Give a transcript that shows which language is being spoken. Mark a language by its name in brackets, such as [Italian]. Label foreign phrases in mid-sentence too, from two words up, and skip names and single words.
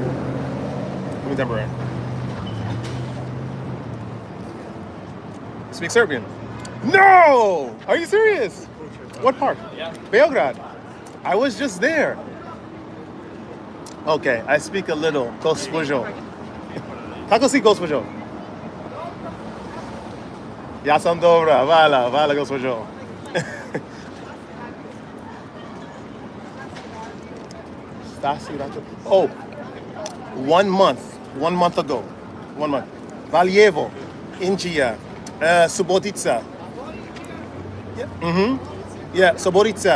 [English] Something temporary. Speak Serbian. No! Are you serious? What part? Yeah. Beograd. I was just there. Okay, I speak a little. [Serbian] Gospođo. Kako si, gospođo? Ja sam dobra. Hvala, gospođo. [English] Oh, 1 month. 1 month ago. 1 month. Valjevo, Inđija, Subotica. Yeah, yeah, Subotica.